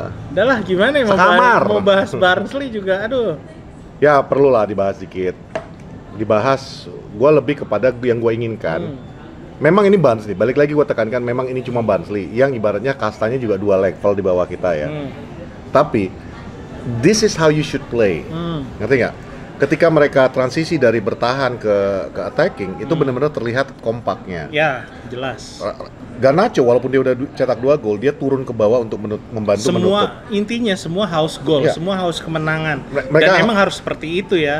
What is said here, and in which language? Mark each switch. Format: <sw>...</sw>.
<id>Udahlah gimana ya mau bahas Barnsley juga, aduh. Ya perlulah dibahas dikit. Dibahas, gue lebih kepada yang gue inginkan. Memang ini Barnsley, balik lagi gue tekankan, memang ini cuma Barnsley yang ibaratnya kastanya juga 2 level di bawah kita ya. Tapi</id> <en>this is how you should play.</en> <id>Ngerti nggak? Ketika mereka transisi dari bertahan ke attacking, itu benar-benar terlihat kompaknya. Ya, jelas. Garnacho walaupun dia udah cetak 2 gol, dia turun ke bawah untuk membantu menutup. Intinya semua house goal, semua house kemenangan. Dan emang harus seperti itu ya.</id>